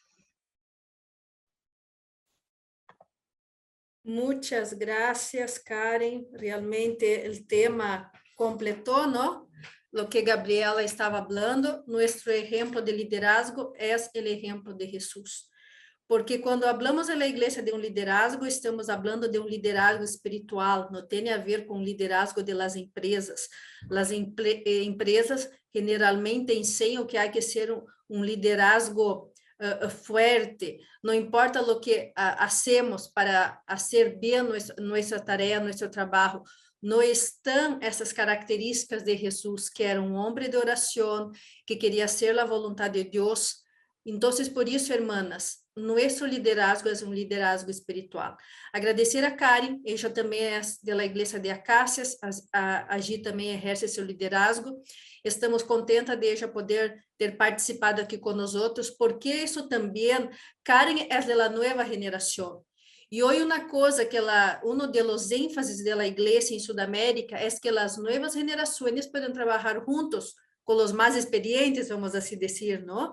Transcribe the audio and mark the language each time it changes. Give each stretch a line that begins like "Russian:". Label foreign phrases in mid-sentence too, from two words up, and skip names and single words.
Spanish: Muchas gracias, Karen. Realmente el tema completó, ¿no? Lo que Gabriela estaba hablando. Nuestro ejemplo de liderazgo es el ejemplo de Jesús.
Portuguese: Porque quando hablamos na igreja de um liderazgo, estamos falando de um liderazgo espiritual, não tem a ver com o liderazgo de
Spanish: las empresas. Las empresas
Portuguese: generalmente ensinam que há que ser um
Spanish: liderazgo fuerte,
Portuguese: não importa o que hacemos para fazer bem nossa tarefa, nosso trabalho, não estão essas características de Jesus, que era um homem de oração, que queria ser a vontade de Deus Entonces, por isso, hermanas, nosso liderazgo é um liderazgo espiritual. Agradecer a Karen, ela também é da Igreja de Acácias, allí também exerce seu liderazgo. Estamos contentas de ela poder ter participado aqui com nós outros, porque isso também, Karen é da nova geração. E hoje uma coisa que dos ênfases da igreja em Sudamérica é que as novas gerações podem trabalhar juntos com os mais experientes, vamos assim dizer, não?